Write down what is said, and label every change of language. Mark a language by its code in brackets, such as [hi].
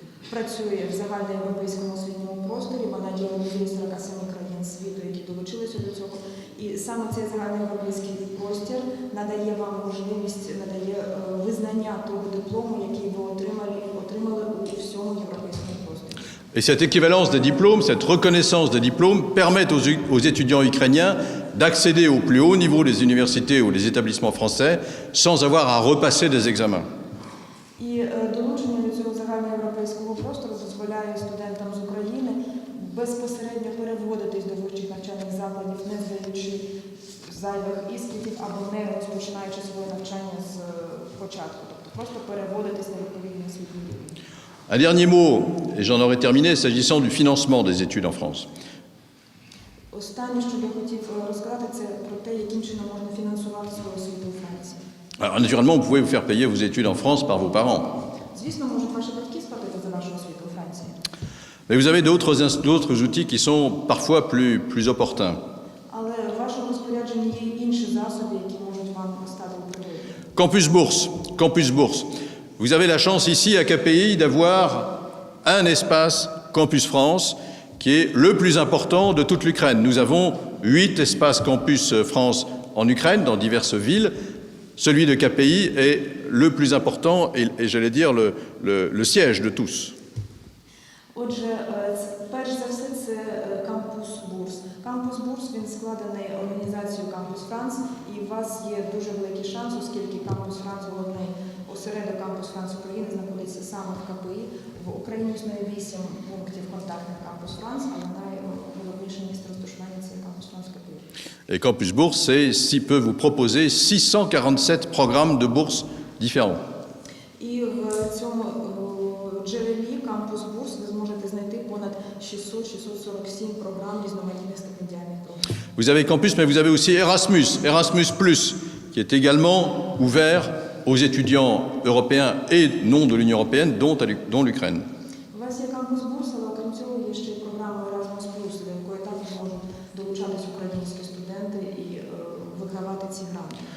[uk] працює в загальноєвропейському освітньому просторі. Вона є однією з 47 країн світу, які долучилися до цього. І саме цей загальноєвропейський простір надає вам можливість, надає визнання того диплому, який ви отримали у всьому європейському просторі. [fr] Et cette équivalence des diplômes, cette reconnaissance des diplômes permettent aux étudiants ukrainiens d'accéder au plus haut niveau des universités ou des établissements français sans avoir à repasser des examens. [uk] І долучення до цього загальноєвропейського простору дозволяє студентам з України безпосередньо переводитись до вищих навчальних закладів, не здаючи зайвих іспитів або не розпочинаючи своє навчання з початку. Тобто просто переводитись на відповідний освітній рівень. [fr] Un dernier mot, et j'en aurai terminé, s'agissant du financement des études en France. [uk] Останнє, що я хотів розказати, це про те, яким чином можна фінансувати свою освіту у Франції. [fr] Alors naturellement, vous pouvez vous faire payer vos études en France par vos parents. [uk] Звісно, можуть ваші батьки сплатити за вашу освіту у Франції. [fr] Mais vous avez d'autres outils qui sont parfois plus opportuns. [uk] Але в вашому розпорядженні є інші засоби, які можуть вам стати у пригоді. [fr] Campus Bourse. Campus Bourse. Vous avez la chance ici à KPI d'avoir un espace Campus France qui est le plus important de toute l'Ukraine. Nous avons 8 espaces Campus France en Ukraine, dans diverses villes. Celui de KPI est le plus important et j'allais dire le siège de tous. [uk] Отже, перш за все, це кампус Бурс. Кампус Бурс, він складений організацією Кампус Франс, і у вас є дуже великий шанс, оскільки Кампус Франс, головний осередок Кампус Франс України, знаходиться саме в КПІ. В Україні існує 8 пунктів контактних Кампус Франс, але найголовніше місце розташування – це Кампус Франс КПІ. [fr] Et Campus Bourse, peut vous proposer 647 programmes de bourse différents. [uk] І в цьому джерелі Кампус Бурс ви зможете знайти понад 600-647 програм різноманітних стипендіальних програм. [fr] Vous avez Campus, mais vous avez aussi Erasmus Plus, qui est également ouvert aux étudiants européens et non de l'Union européenne, dont l'Ukraine. [uk] У вас є Кампус Бурс, але окрім цього є ще й програма Erasmus Plus, до якої також можуть долучатись українські студенти і вигравати ці гранти.